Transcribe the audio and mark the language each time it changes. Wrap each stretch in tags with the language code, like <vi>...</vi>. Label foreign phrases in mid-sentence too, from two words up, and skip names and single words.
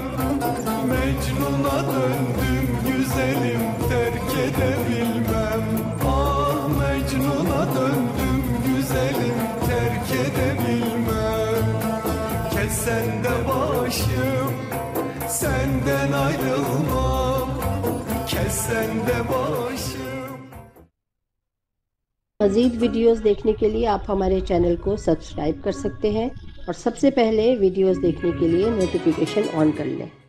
<tr>Mecnun'a döndüm güzelim terk edebilmem. Ah Mecnun'a döndüm güzelim terk edebilmem. Kes sen de başım sen kesen de başım.</tr> <ur>مزید ویڈیوز دیکھنے کے لیے آپ ہمارے چینل کو سبسکرائب کر سکتے ہیں اور سبسے پہلے ویڈیوز دیکھنے کے لیے نوٹیفکیشن آن کر لیں.</ur>